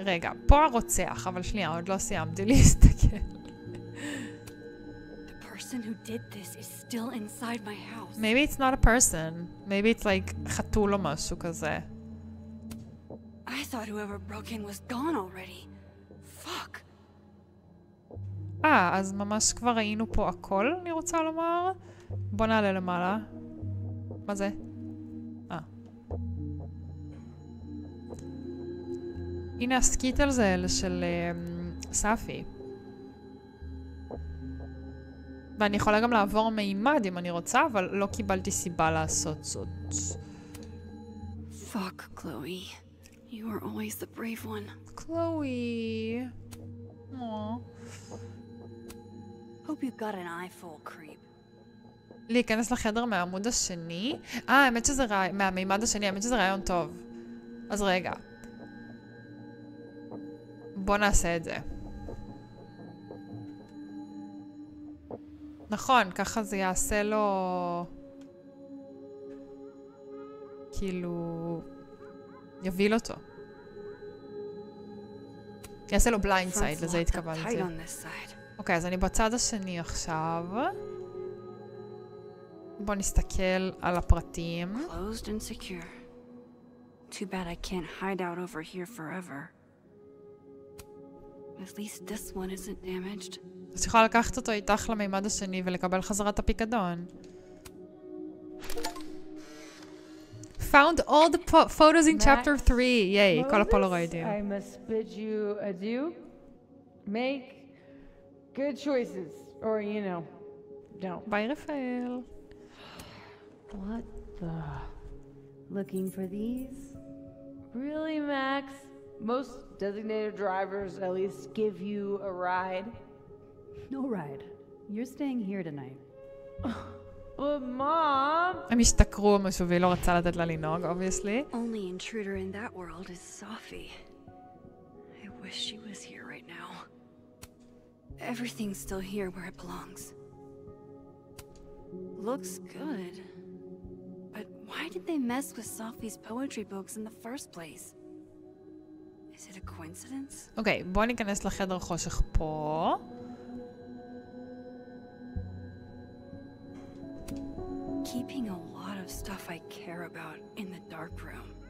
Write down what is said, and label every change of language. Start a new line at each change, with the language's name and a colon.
Hebrew: רגע, פה הרוצח, אבל שנייה, עוד לא סיימתי להסתכל.
English: The person who did this is still inside my house. Maybe it's not a person. Maybe it's like
Hebrew: חתול או משהו כזה.
English: I thought whoever broke in was gone already. Fuck.
Hebrew: אז ממש כבר ראינו פה הכל, אני רוצה לומר. בוא נעלה למעלה. מה זה? הנה הסקיטלס האלה של ספי. ואני יכולה גם לעבור מימד אם אני רוצה, אבל לא קיבלתי סיבה לעשות זאת.
English: Fuck, Chloe. You are always the brave one. Chloe. Aww. Hope you got an eye full, creep.
Hebrew: להיכנס לחדר מהעמוד השני. האמת שזה מהמימד השני, האמת שזה רעיון טוב. אז רגע. בוא נעשה את זה. נכון, ככה זה יעשה לו... כאילו... יביל אותו. יעשה לו בליינד סייד, לזה התכוונתי. אוקיי, אז אני בצד השני עכשיו. בוא נסתכל על הפרטים.
English: Closed and secure. Too bad I can't hide out over here forever. At least this one isn't damaged.
Hebrew: אז יכולה לקחת אותו איתך למימד השני ולקבל חזרת הפיקדון.
English: Found all the photos in chapter 3.
Hebrew: ייי, כל הפולרוידים.
English: I must bid you adieu. Make good choices. Or, you know, don't.
Hebrew: ביי רפאל.
English: What the? Looking for these? Really, Max? Most designated drivers at least give you a ride. No ride. You're staying here tonight. But Mom!
Hebrew: הם השתכרו או משהו והיא לא רצה לתת לה לנהוג,
English: obviously. Only intruder in that world is Safi. I wish she was here right now. Everything's still here where it belongs. Looks good. But why did they mess with Safi's poetry books in the first place? Is it a coincidence?
Hebrew: אוקיי, בוא ניכנס לחדר חושך פה.
English: Keeping a lot of stuff I care about in the dark room.